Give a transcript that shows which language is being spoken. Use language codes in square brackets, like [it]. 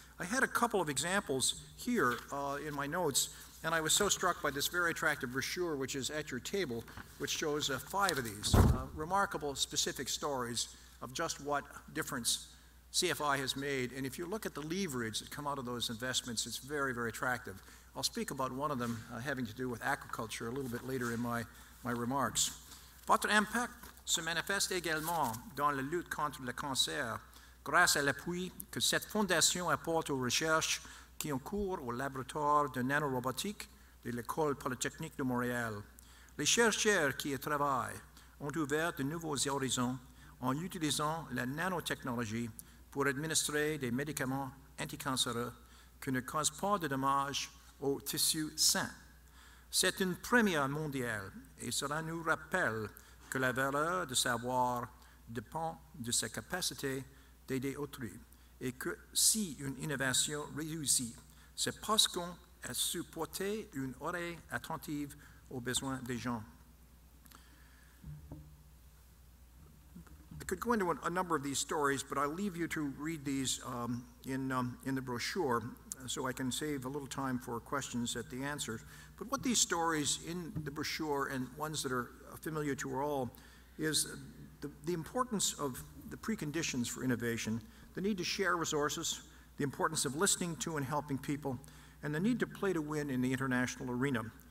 [en] I had a couple of examples here in my notes, and I was so struck by this very attractive brochure, which is at your table, which shows 5 of these remarkable specific stories of just what difference CFI has made. And if you look at the leverage that come out of those investments, it's very, very attractive. I'll speak about one of them having to do with aquaculture a little bit later in my remarks. [fr] Votre impact se manifeste également dans la lutte contre le cancer grâce à l'appui que cette fondation apporte aux recherches qui ont cours au laboratoire de nanorobotique de l'École polytechnique de Montréal. Les chercheurs qui y travaillent ont ouvert de nouveaux horizons en utilisant la nanotechnologie pour administrer des médicaments anticancéreux qui ne causent pas de dommages aux tissus sains. C'est une première mondiale et cela nous rappelle que la valeur de savoir dépend de sa capacité d'aider autrui et que si une innovation réussit, c'est parce qu'on a su porter une oreille attentive aux besoins des gens. [en] I could go into a number of these stories, but I'll leave you to read these in the brochure so I can save a little time for questions at the answers. But what these stories in the brochure and ones that are familiar to all is the importance of the preconditions for innovation, the need to share resources, the importance of listening to and helping people, and the need to play to win in the international arena.